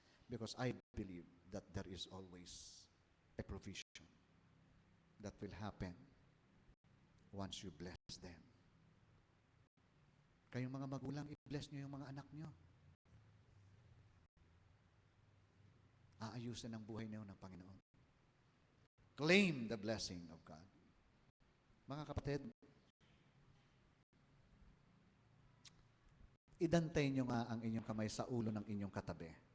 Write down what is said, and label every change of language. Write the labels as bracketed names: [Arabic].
[English] Because I believe that there is always a provision that will happen once you bless them. [Filipino] Kayong mga magulang, i-bless nyo yung mga anak nyo. Aayusin ang buhay niyo ng Panginoon. [English] Claim the blessing of God. [Filipino] Mga kapatid, idantay nyo nga ang inyong kamay sa ulo ng inyong katabi.